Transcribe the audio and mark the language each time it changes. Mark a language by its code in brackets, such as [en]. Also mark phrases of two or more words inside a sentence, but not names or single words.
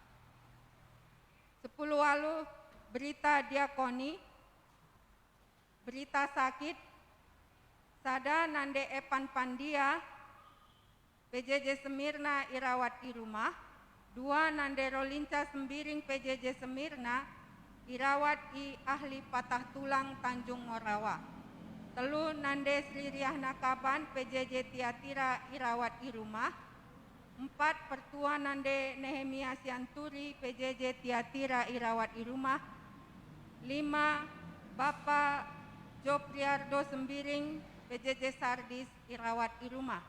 [btx] 10 walu berita diakoni, berita sakit, sada nande epan pandia, PJJ Semirna irawat [id] di rumah, [btx] 2 nande rolinca sembiring PJJ Semirna irawat i [id] ahli patah tulang [btx] Tanjung Morawa. 3 nande Sri Riahna Kaban PJJ Tiatira irawat [id] di rumah. [btx] 4 pertua nande Nehemia Sianturi PJJ Tiatira irawat [id] di rumah. [btx] 5 Bapak Jopriardo Sembiring PJJ Sardis irawat [id] di rumah.